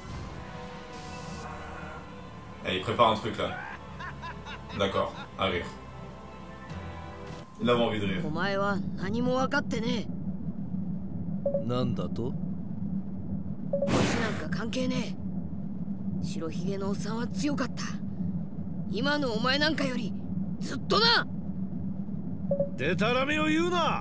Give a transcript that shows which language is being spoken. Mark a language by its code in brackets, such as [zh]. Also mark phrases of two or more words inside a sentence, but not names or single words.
[fr] Allez, il prépare un truc là. D'accord, à rire. Il avait envie de rire. [ja] お前は何も分かってねえ。なんだと？星なんか関係ねえ。白ひげのおっさんは強かった。今のお前なんかよりずっとな。でたらめを言うな。